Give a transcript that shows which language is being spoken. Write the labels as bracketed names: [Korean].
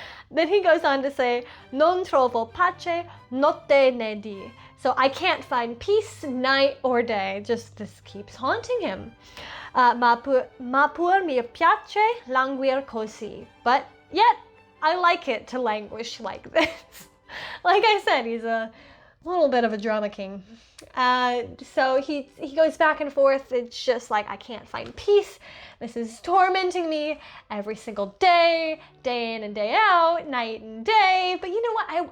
[English] Then he goes on to say, [Italian] non trovo pace notte né di. [English] So I can't find peace night or day. Just this keeps haunting him. [Italian] Ma pur mi piace languir così. [English] But yet, I like it to languish like this. Like I said, he's a little bit of a drama king. So he goes back and forth. It's just like, I can't find peace. This is tormenting me every single day, day in and day out, night and day. But you know what?